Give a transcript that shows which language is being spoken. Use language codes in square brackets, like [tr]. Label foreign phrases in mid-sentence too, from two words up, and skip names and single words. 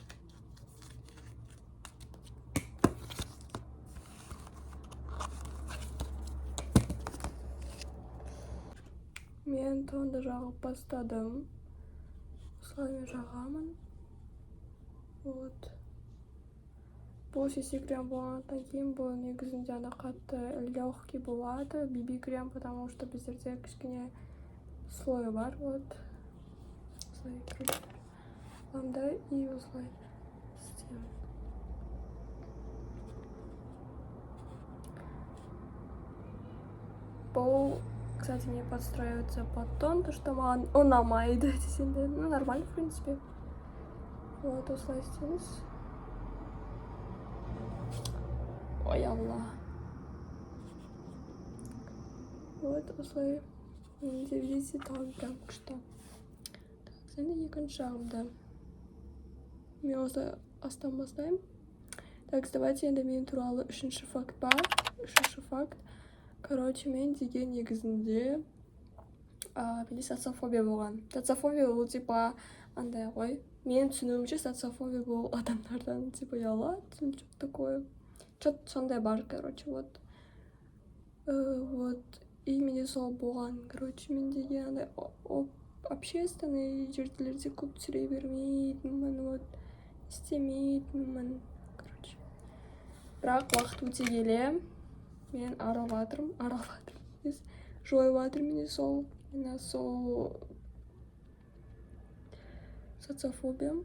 [kk] Мен тонды жағып бастадым. Осылай мен жағамын. Вот. Бұл CC крем болғаннан кейін бұл негізінде ана қатты легкий болады, BB крем, [ru] потому что [kk] біздерде кішкене слой бар, вот. Осылай, короче, аламда и осылай істеймін. Бұл, [ru] кстати, не подстраивается под тон, то что [kk] маған ұнамайды десенде. [ru] Ну, нормально, в принципе. Вот, [kk] осылай істейміз. Ой, Алла. Вот, осылай. Менде [ru] видите, там прям [kk] күшті. Так, енді екінші жағымда. Мен осы астан бастаймын. [ru] Так, давайте [kk] енді мен туралы үшінші факт бар. Үшінші факт. Короче, мен деген негізінде менде социофобия болған. Социофобия ол типа андай ғой. Мен түсінуімше социофобия бұл адамдардан типа ұялады, [ru] что-то такое. Что-то [kk] сондай бар, [ru] короче, вот. Вот. [kk] И менде сол болған, короче, мен деген андай общественный жерлерде көп түсіре бермейтінмін, вот. Істемейтінмін, короче. Бірақ уақыт өте келе мен аралатырмын, жойып менде сол социофобиям.